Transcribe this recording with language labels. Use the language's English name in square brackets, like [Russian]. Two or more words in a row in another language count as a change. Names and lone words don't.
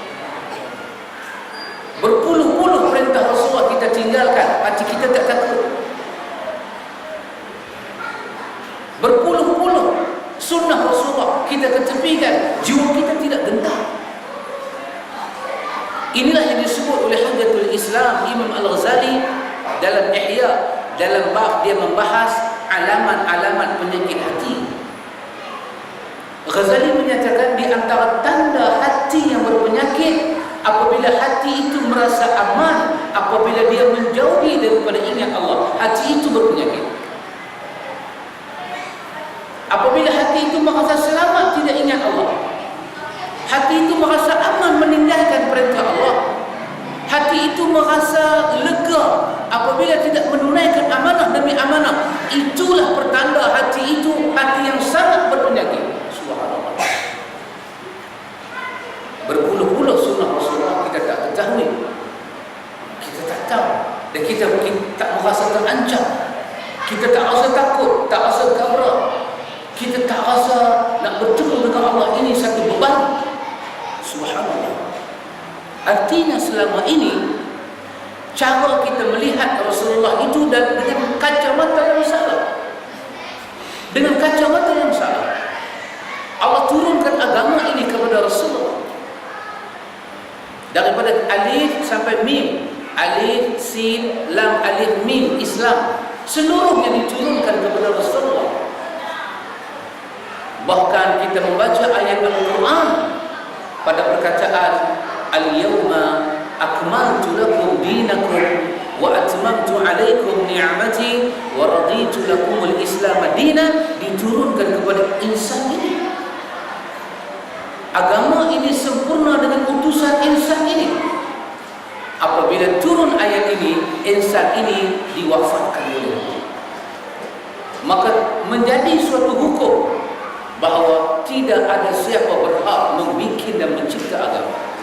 [Malay] Berpuluh-puluh perintah Rasulullah kita tinggalkan, hati kita tak takut. Berpuluh-puluh sunnah Rasulullah kita ketepikan, jiwa kita tidak gentar. Inilah yang disebut oleh Hujjatul Islam Imam Al-Ghazali dalam Ihya, dalam bab dia membahas alamat-alamat penyakit hati. Ghazali menyatakan di antara tanda hati yang berpenyakit, apabila hati itu merasa aman, apabila dia menjauhi daripada ingat Allah, hati itu berpenyakit. Apabila hati itu merasa selamat tidak ingat Allah, hati itu merasa aman meninggalkan perintah Allah, hati itu merasa lega apabila tidak menunaikan amanah demi amanah, itulah pertanda hati itu hati yang sangat berpenyakit. Subhanallah. Berpuluh-puluh sunnah Rasulullah kita tak ketahui, kita tak tahu, dan kita tak merasa terancam, kita tak rasa takut, tak rasa kabra, kita tak rasa nak bertemu dengan Allah ini satu beban. Subhanallah. Artinya selama ini cara kita melihat Rasulullah itu dengan kacamata yang salah. Dengan kacamata yang salah. Allah turunkan agama ini kepada Rasulullah. Daripada alif sampai mim, alif, sin, lam, alif, mim, Islam, seluruhnya diturunkan kepada Rasulullah. Bahkan kita membaca ayat Al-Quran pada perkataan [Arabic] اليوم أكملت لكم دينكم وأتممت عليكم نعمتي ورضيت لكم الإسلام دينا, [Malay] diturunkan kepada insan ini. Agama ini sempurna dengan utusan insan ini. Apabila turun ayat ini, insan ini diwafatkan oleh Allah, maka menjadi suatu hukum bahawa tidak ada siapa berhak membikin dan mencipta agama.